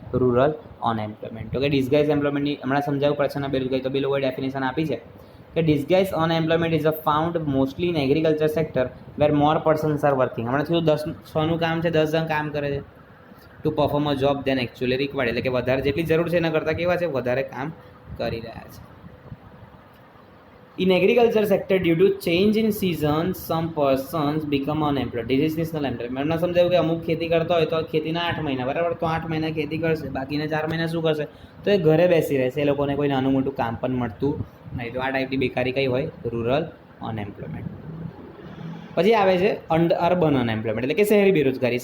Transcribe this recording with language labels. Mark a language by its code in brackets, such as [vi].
[gu] Rural unemployment. તો કે ડિસગાઇઝ એમ્પ્લોયમેન્ટની હમણાં સમજાવ્યું પ્રશ્ન બેરોજગારી, તો બે લોકોએ ડેફિનેશન આપી છે કે [en] Disguise unemployment is a found mostly in agriculture sector where more persons are working. [gu] હમણાં થયું 10 કામ છે, 10 જણ કામ કરે છે [en] to perform a job than actually required, [gu] એટલે કે વધારે જેટલી જરૂર છે એના કરતાં કેવા છે? વધારે કામ કરી રહ્યા છે. [en] In agriculture sector, due to change in seasons, some persons become unemployed. This is seasonal employment. [gu] મેં સમજાવ્યું કે અમુક ખેતી કરતા હોય તો ખેતીના 8 મહિના, બરાબર, તો 8 મહિના ખેતી કરશે, બાકીના 4 મહિના શું કરશે? તો એ ઘરે બેસી રહેશે, એ લોકોને કોઈ નાનું મોટું કામ પણ મળતું નહીં. તો આ ટાઈપની બેકારી કઈ હોય? Rural unemployment. પછી આવે છે અર્બન અનએમ્પ્લોયમેન્ટ, એટલે કે શહેરી બેરોજગારી.